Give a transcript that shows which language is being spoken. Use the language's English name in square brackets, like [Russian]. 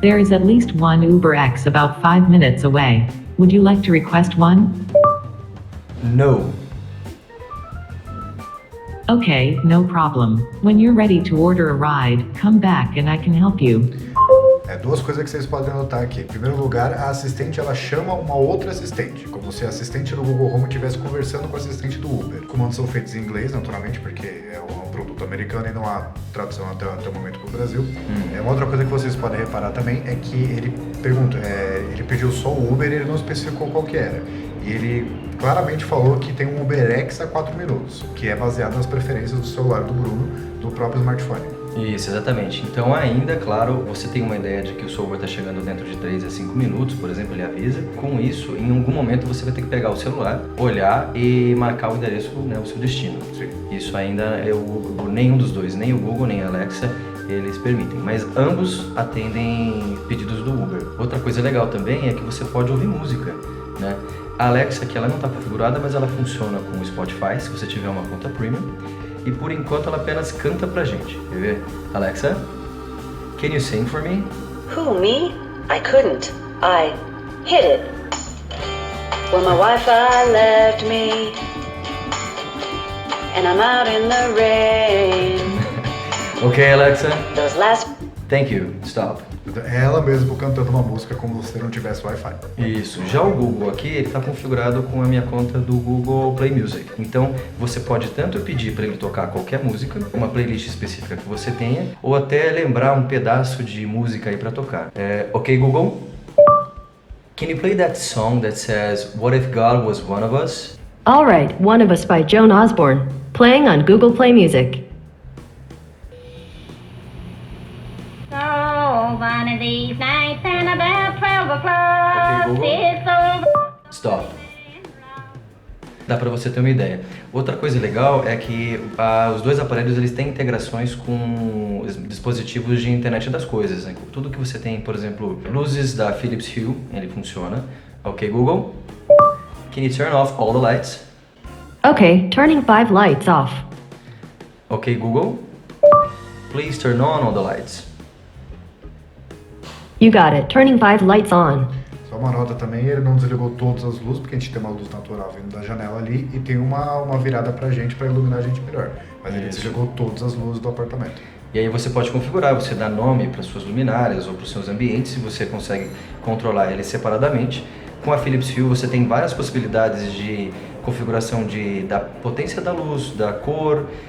[English] There is at least one UberX about 5 minutes away. Would you like to request one? No. Okay, no problem. When you're ready to order a ride, come back and I can help you. [Portuguese] Duas coisas que vocês podem notar aqui. Em primeiro lugar, a assistente ela chama uma outra assistente, como se a assistente do Google Home estivesse conversando com a assistente do Uber. Comandos são feitos em inglês, naturalmente, porque é um produto americano e não há tradução até o momento para o Brasil. Uma outra coisa que vocês podem reparar também é que ele ele pediu só o Uber e ele não especificou qual que era. E ele claramente falou que tem um UberX a 4 minutos, que é baseado nas preferências do celular do Bruno, do próprio smartphone. Isso, exatamente. Então ainda, claro, você tem uma ideia de que o seu Uber está chegando dentro de 3 a 5 minutos, por exemplo, ele avisa. Com isso, em algum momento você vai ter que pegar o celular, olhar e marcar o endereço, o seu destino. Sim. Isso ainda nenhum dos dois, nem o Google nem a Alexa, eles permitem, mas ambos atendem pedidos do Uber. Outra coisa legal também é que você pode ouvir música, né? A Alexa aqui ela não está configurada, mas ela funciona com o Spotify, se você tiver uma conta premium. E por enquanto ela apenas canta pra gente. Quer ver? [English] Alexa, can you sing for me? Who, me? I couldn't. I hit it. Well, my Wi-Fi left me, and I'm out in the rain. Ok, Alexa. Those last... Thank you. Stop. [Portuguese] É ela mesmo cantando uma música como se não tivesse Wi-Fi. Isso. Já o Google aqui, ele está configurado com a minha conta do Google Play Music. Então, você pode tanto pedir para ele tocar qualquer música, uma playlist específica que você tenha, ou até lembrar um pedaço de música aí para tocar. [English] Ok, Google? Can you play that song that says, What if God was one of us? All right, One of Us by Joan Osborne, playing on Google Play Music. One of these nights and about 12 o'clock, Okay, Google. it's over. Stop. [Portuguese] Dá para você ter uma ideia. Outra coisa legal é que os dois aparelhos eles têm integrações com os dispositivos de internet das coisas, né? Tudo que você tem, por exemplo, luzes da Philips Hue, ele funciona. [English] Ok, Google? Can you turn off all the lights? Okay, turning 5 lights off. Ok, Google? Please turn on all the lights. You got it, turning 5 lights on. [Portuguese] Só uma nota também, ele não desligou todas as luzes, porque a gente tem uma luz natural vindo da janela ali e tem uma virada pra gente, pra iluminar a gente melhor. Mas ele desligou todas as luzes do apartamento. E aí você pode configurar, você dá nome para suas luminárias ou para os seus ambientes, e você consegue controlar ele separadamente. Com a Philips Hue você tem várias possibilidades de configuração da potência da luz, da cor.